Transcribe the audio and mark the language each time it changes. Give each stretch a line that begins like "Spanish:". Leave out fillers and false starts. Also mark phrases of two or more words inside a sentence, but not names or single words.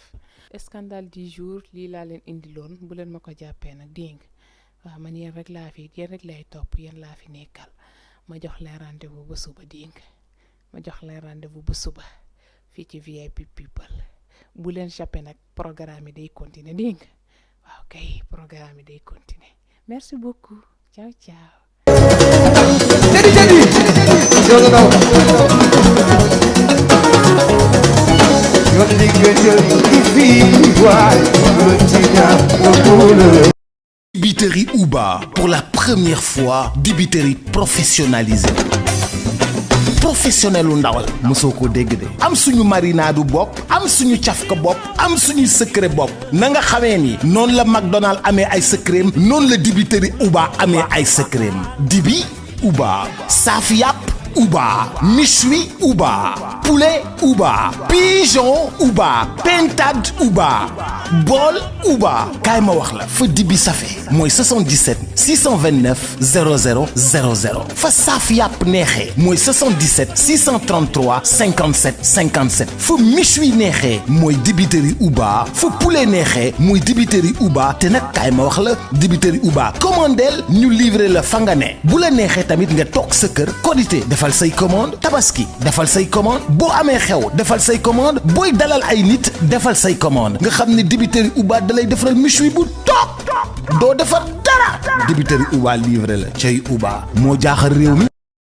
French: Scandale du jour
Wolof: lii laa leen indiloon bu leen ma ko jàppee nag dégg nga waaw man yéen rek lay topp yéen laa fi nekkal ma jox leen rendez-vous ba suba dégg nga ma jox leen rendez-vous ba suba fii ci VIP People bu leen jàppee nag programme yi day continuer dégg nga waaw kay programme yi day continuer
French: merci beaucoup
Wolof: ciao ciao.
French: Dibiterie Uba, pour la première fois, dibiterie professionnalisée.
Wolof: Professionnel u ndawal mosoo ko dégg de am suñu marinadu bopp am suñu cafka bopp am suñu secret bopp na nga xamee ni noonu la McDonald amee ay secret noonu la dibiterie Uba amee ay secret dibi Uba saaf yàpp Uba méchoui Uba poulet Uba pigeon Uba pintade Uba bool Uba kaay ma wax la fa dibi safe mooy 77 629 00 00 fa saaf yàpp neexee mooy 77 633 57 57 fa méchoui neexee mooy dibiterie Uba fa poulet neexee mooy dibiterie Uba te nag kaay ma wax la dibiterie Uba commandeel ñu livrer la fa nga ne bu la neexee tamit nga toog sa kër Korité defal say commande Tabaski defal say commande boo amee xew defal say commande booy dalal ay nit defal say commande nga xam ne dibiterie Uba dalay defaral méchoui bu toog doo defar dara dibiterie Uba livré la cay Uba moo jaaxal réew mi